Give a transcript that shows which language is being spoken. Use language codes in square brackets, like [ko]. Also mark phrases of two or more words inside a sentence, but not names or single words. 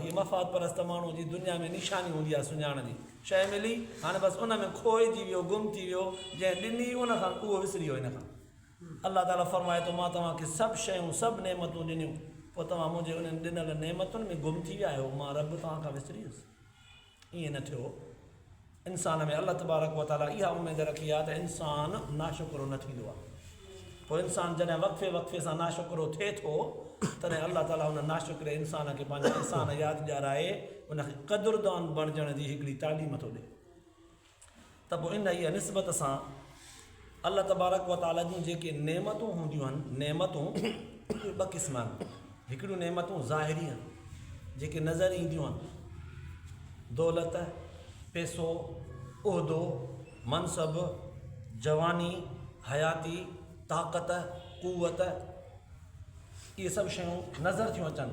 [sd] हीअ मफ़ाद परस्त माण्हू जी दुनिया में निशानी हूंदी आहे सुञाण जी। शइ मिली हाणे बसि उन में खोइजी वियो गुम थी वियो जंहिं ॾिनी उन खां उहो विसरी वियो। इन खां अल्लाह ताला फ़रमाए थो मां तव्हांखे सभु शयूं सभु नेमतूं ॾिनियूं पोइ तव्हां मुंहिंजे उन्हनि ॾिनल नेमतुनि में गुम थी विया आहियो। मां रब तव्हां खां विसरी वियुसि। ईअं न थियो। इंसान में [ar] الله تبارك وتعالى [sd] इहा उमेद रखी आहे त इंसानु नाशुक्रो न थींदो आहे। पोइ इंसानु जॾहिं वक़्फ़े वक़्फ़े सां नाशुक्रो थिए थो तॾहिं अल्लाह ताला उन नाशुक्र इंसान खे पंहिंजा इंसान यादि ॾियाराए उनखे क़दुरदान बणिजण जी हिकिड़ी तालीम थो ॾिए। त पोइ इन इहा निस्बत सां [ar] الله تبارك وتعالى [sd] जूं जेके नेमतूं हूंदियूं आहिनि नेमतूं ॿ क़िस्म आहिनि। हिकिड़ियूं नेमतूं ज़ाहिरी आहिनि जेके नज़र ईंदियूं आहिनि दौलत पैसो उहिदो मनसब जवानी हयाती ताक़त क़ुवत इहे सभु शयूं नज़र थियूं अचनि।